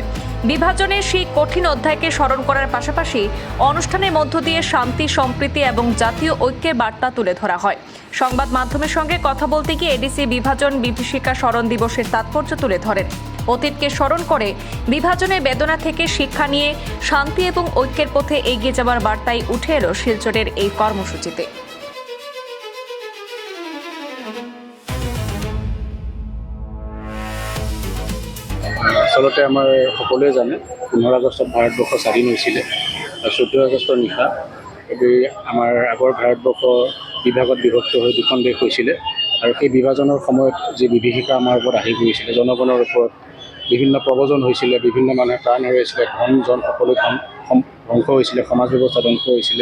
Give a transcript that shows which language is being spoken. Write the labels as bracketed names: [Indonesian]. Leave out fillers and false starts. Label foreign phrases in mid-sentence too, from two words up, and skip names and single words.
[Bangla] বিভাজনের সেই কঠিন অধ্যায়কে স্মরণ করার পাশাপাশি অনুষ্ঠানের মধ্য দিয়ে শান্তি, সম্প্রীতি এবং জাতীয় ঐক্যের বার্তা তুলে ধরা হয়। সংবাদ মাধ্যমের সঙ্গে কথা বলতে গিয়ে এডিসি বিভাজন বিভীষিকা স্মরণ দিবসের তাৎপর্য তুলে ধরেন। অতীতকে স্মরণ করে বিভাজনের বেদনা থেকে শিক্ষা নিয়ে শান্তি এবং ঐক্যের পথে এগিয়ে যাওয়ার বার্তাই উঠে এলো শিলচরের এই কর্মসূচিতে। [Assamese] আচলতে আমাৰ সকলোৱে জানে 15 আগষ্টত ভাৰতবৰ্ষ স্বাধীন হৈছিলে। 14 আগষ্টৰ নিশা আমাৰ আগৰ ভাৰতবৰ্ষ বিভাগত বিভক্ত হৈ দুখন দেশ হৈছিলে আৰু সেই বিভাজনৰ সময়ত যি বিভীষিকা আমাৰ ওপৰত আহি পৰিছিলে, জনগণৰ ওপৰত বিভিন্ন প্ৰব্ৰজন হৈছিলে, বিভিন্ন মানুহে প্ৰাণ হেৰুৱাইছিলে, ধন জন সকলো ধ্বংস হৈছিলে, সমাজ ব্যৱস্থা ধ্বংস হৈছিলে।